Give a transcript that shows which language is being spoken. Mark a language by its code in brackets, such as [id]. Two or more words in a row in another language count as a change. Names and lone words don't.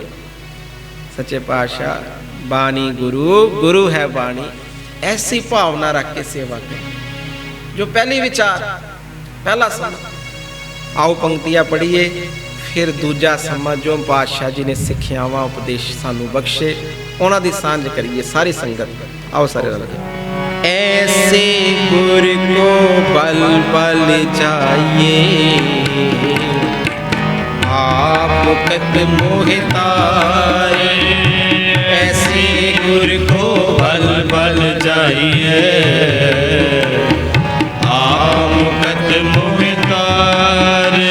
[pa] ਸੱਚੇ ਪਾਤਸ਼ਾਹ ਬਾਣੀ ਗੁਰੂ, ਗੁਰੂ ਹੈ ਬਾਣੀ, ਐਸੀ ਭਾਵਨਾ ਰੱਖ ਕੇ ਸੇਵਾ ਕਰੀਏ। ਜੋ ਪਹਿਲੀ ਵਿਚਾਰ, ਪਹਿਲਾ ਸਮਝ। ਆਓ ਪੰਕਤੀਆਂ ਪੜ੍ਹੀਏ, ਫਿਰ ਦੂਜਾ ਸਮਝ ਜੋ ਪਾਤਸ਼ਾਹ ਜੀ ਨੇ ਸਿੱਖਿਆਵਾਂ ਉਪਦੇਸ਼ ਸਾਨੂੰ ਬਖਸ਼ੇ, ਉਹਨਾਂ ਦੀ ਸਾਂਝ ਕਰੀਏ ਸਾਰੀ ਸੰਗਤ। ਆਓ ਸਾਰੇ ਰਲ ਕੇ। [hi] ऐसे गुर को बल बल चाहिए, आप कत मोहितारे। ऐसे गुर को बल बल चाहिए, आप कत मोहितारे,